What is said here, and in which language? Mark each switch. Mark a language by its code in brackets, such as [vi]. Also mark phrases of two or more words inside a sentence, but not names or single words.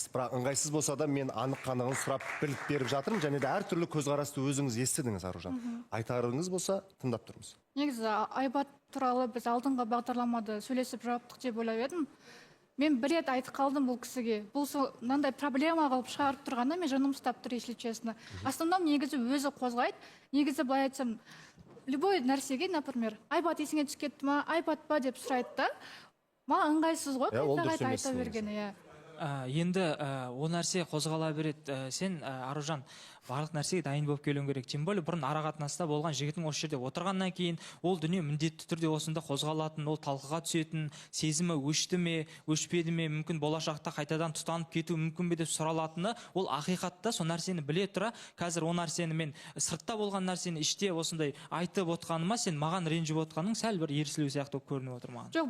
[kk] Бірақ ыңғайсыз болса да мен анық қанығын сұрап біліп беріп жатырмын, және де әртүрлі көзқарасты өзіңіз естідіңіз, Аружан. Айтарыңыз болса, тыңдап тұрмыз. Негізі Айбат туралы біз алдыңғы бағдарламада сөйлесіп жауаптық деп ойлап едім. Мен бір рет айтып қалдым бұл кісіге. Бұл мынандай проблема қылып шығарып тұрғанда мен жаным ұстап тұр, [ru] если честно. [kk] Основном негізі өзі қозғайды. Негізі былай айтсам, любой нәрсеге, например, Айбат есіңе түсіп кетті ма, Айбат па деп сұрайды да. Маған ыңғайсыз ғой, айта берген. Енді о нәрсе қозғала береді. Сен, Аружан, барлық нәрсеге дайын болып келуің керек. [ru] Тем более [kk] бұрын арақатынаста болған жігітің осы жерде отырғаннан кейін ол дүние міндетті түрде осында қозғалатын, ол талқыға түсетін, сезімі өшті ме, өшпеді ме, мүмкін болашақта қайтадан тұтанып кету мүмкін бе деп сұралатыны, ол ақиқатта сол нәрсені біле тұра, қазір о нәрсені мен сыртта болған нәрсені іште осындай айтып отқаныма, сен маған ренжіп отқаның сәл бір ерсілеу сияқты көрініп отыр маған.